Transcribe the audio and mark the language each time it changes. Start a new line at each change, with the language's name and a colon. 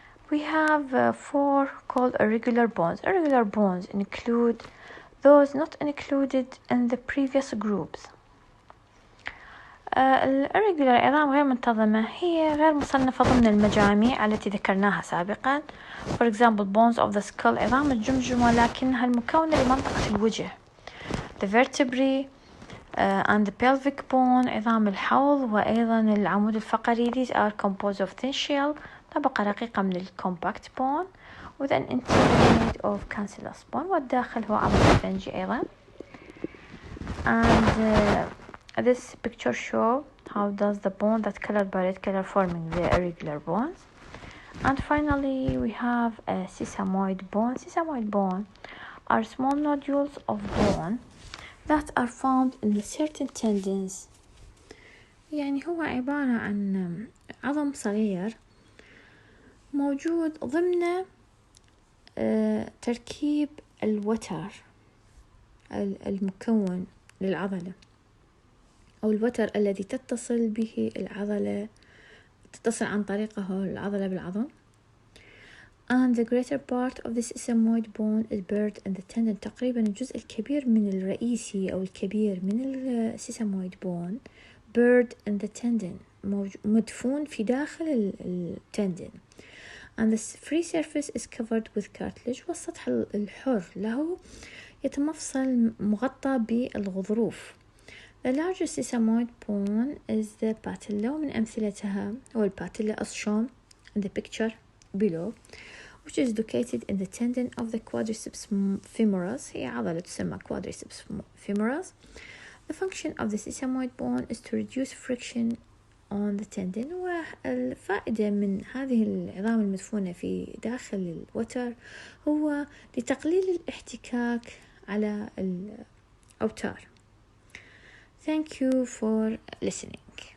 English: We have 4 called irregular bones. Irregular bones include those not included in the previous groups.
Arabic: الirregular عظام غير منتظمة هي غير مصنفة ضمن المجاميع التي ذكرناها سابقا.
English: For example bones of the skull
Arabic: عظام الجمجمة لكنها المكونة لمنطقة الوجه.
English: The vertebrae and the pelvic bone
Arabic: عظام الحوض وأيضا العمود الفقري.
English: These are composed of thin shell
Arabic: طبقة رقيقة من
English: compact bone with an interior made of cancellous bone
Arabic: والداخل هو عظم الفنجي أيضا.
English: And this picture show how does the bone that colored by red color forming the irregular bones. And finally we have a sesamoid bone. Sesamoid bone are small nodules of bone that are found in certain tendons.
Arabic: يعني هو عبارة عن عظم صغير موجود ضمن تركيب الوتر المكون للعضلة أو الوتر الذي تتصل به العضلة، تتصل عن طريقه العضلة بالعظم.
English: And the greater part of this sesamoid bone is buried in the tendon.
Arabic: تقريبا الجزء الكبير من الرئيسي أو الكبير من السيسامويد بون
English: buried in the tendon
Arabic: مدفون في داخل التندن.
English: And the free surface is covered with cartilage.
Arabic: والسطح الحر له يتمفصل مغطى بالغضروف.
English: The largest sesamoid bone is the patella.
Arabic: ومن أمثلتها هو الباتيلا
English: as shown in the picture below, which is located in the tendon of the quadriceps femoris.
Arabic: هي عضلة تسمى quadriceps femoris.
English: The function of the sesamoid bone is to reduce friction on the tendon.
Arabic: والفائدة من هذه العظام المدفونة في داخل الوتر هو لتقليل الاحتكاك على الأوتار.
English: Thank you for listening.